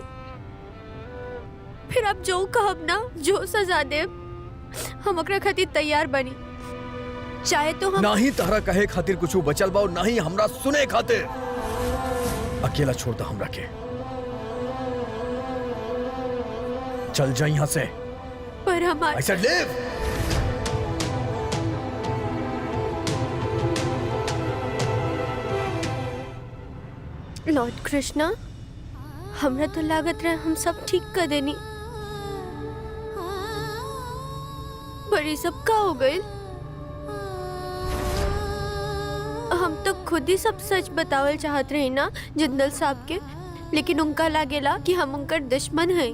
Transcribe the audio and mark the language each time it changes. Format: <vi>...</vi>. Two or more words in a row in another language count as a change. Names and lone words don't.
<bho>फिर आप जो कहब ना, जो सजा देब, हम ओकरा खातिर तैयार बनी। चाहे तो हम ना ही तारा कहे खातिर कुछ बचल बा और ना ही हमरा सुने खातिर। अकेला छोड़ दा हमरा के, चल जा यहाँ से। पर हमार</bho> <en>I said leave!</en> <bho>लॉर्ड कृष्णा, हमरा तो लागत रहे हम सब ठीक कर देनी, पर ये सब का हो गई? हम तो खुद ही सब सच बतावल चाहत रहे ना जिंदल साहब के, लेकिन उनका लागेला कि हम उनका दुश्मन हैं।</bho>